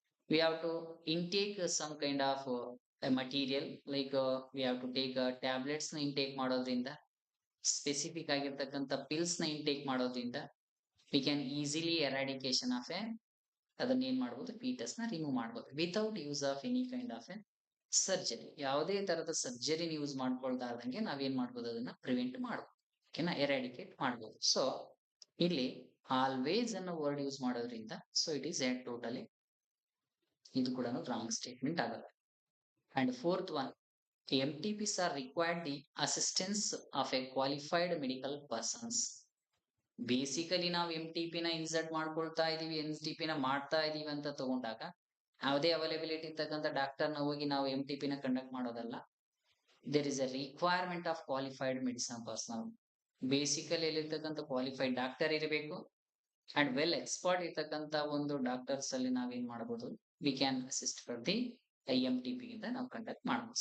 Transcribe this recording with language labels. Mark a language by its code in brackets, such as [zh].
[en] we have to intake some kind of material like we have to take tablets ನ intake ಮಾಡೋದ್ರಿಂದ, [kn] specific ಆಗಿರ್ತಕ್ಕಂಥ pills ನ intake ಮಾಡೋದ್ರಿಂದ we can easily eradication of ಅದನ್ನ ಏನ್ ಮಾಡ್ಬೋದು, [en] Foetus ನ remove ಮಾಡ್ಬೋದು without use of any kind of surgery. [kn] ಯಾವುದೇ ತರದ ಸರ್ಜರಿನ ಯೂಸ್ ಮಾಡ್ಕೊಳ್ದಾರ್ದಂಗೆ ನಾವೇನ್ ಮಾಡ್ಬೋದು, ಅದನ್ನ ಪ್ರಿವೆಂಟ್ ಮಾಡ್ಬೋದು. ಓಕೆನಾ? ಎರಾಡಿಕೇಟ್ ಮಾಡ್ಬೋದು. ಸೊ ಇಲ್ಲಿ ಆಲ್ವೇಸ್ ಅನ್ನೋ ವರ್ಡ್ ಯೂಸ್ ಮಾಡೋದ್ರಿಂದ so it is A totally ಇದು ಕೂಡ ರಾಂಗ್ ಸ್ಟೇಟ್ಮೆಂಟ್ ಆಗುತ್ತೆ. [en] And fourth one, MTPs are required the assistance of a qualified medical persons. [kn] Basically ನಾವು MTP ನ ಇನ್ಸರ್ಟ್ ಮಾಡ್ಕೊಳ್ತಾ ಇದೀವಿ, MTP ನ ಮಾಡ್ತಾ ಇದೀವಿ ಅಂತ ತಗೊಂಡಾಗ ಯಾವುದೇ ಅವೈಲೇಬಿಲಿಟಿ ಇರ್ತಕ್ಕಂಥ ಡಾಕ್ಟರ್ನ ಹೋಗಿ ನಾವು MTP ನ ಕಂಡಕ್ಟ್ ಮಾಡೋದಲ್ಲ. [en] There is a requirement of qualified medicine personnel. [kn] Basically ಎಲ್ಲಿರ್ತಕ್ಕಂಥ qualified doctor ಇರಬೇಕು ಅಂಡ್ ವೆಲ್ ಎಕ್ಸ್ಪರ್ಟ್ ಇರ್ತಕ್ಕಂಥ ಒಂದು ಡಾಕ್ಟರ್ಸ್ ಅಲ್ಲಿ ನಾವೇನ್ ಮಾಡಬಹುದು, [en] we can assist for the MTP [kn] ಇಂದ ನಾವು ಕಂಡಕ್ಟ್ ಮಾಡಬಹುದು.